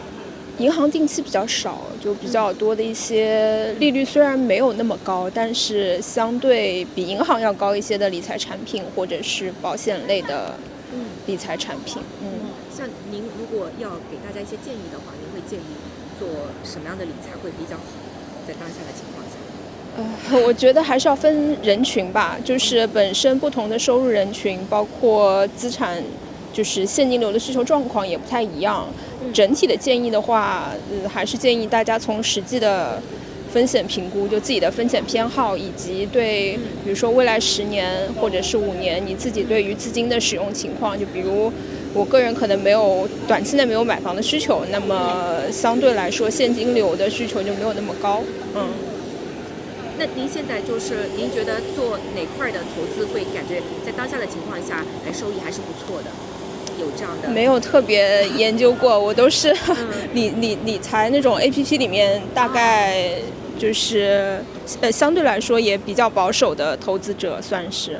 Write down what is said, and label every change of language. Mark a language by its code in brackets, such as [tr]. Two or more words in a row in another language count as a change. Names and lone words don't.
[zh] 銀行定期比較少，就比較多的一些利率雖然沒有那麼高，但是相對比銀行要高一些的理財產品，或者是保險類的理財產品。像您如果要給大家一些建議的話，您會建議做什麼樣的理財會比較好？在當下的情況下，我覺得還是要分人群吧，就是本身不同的收入人群，包括資產，就是現金流的需求狀況也不太一樣。整體的建議的話，還是建議大家從實際的風險評估，就自己的風險偏好，以及对比如說未來10年或者是5年你自己對於資金的使用情況，就比如我個人可能短期內沒有買房的需求，那麼相對來說現金流的需求就沒有那麼高。那您現在就是您覺得做哪塊的投資會感覺在當下的情況下收益還是不錯的？有這樣的？沒有特別研究過，我都是理財那種 APP 裡面，大概就是相對來說也比較保守的投資者算是。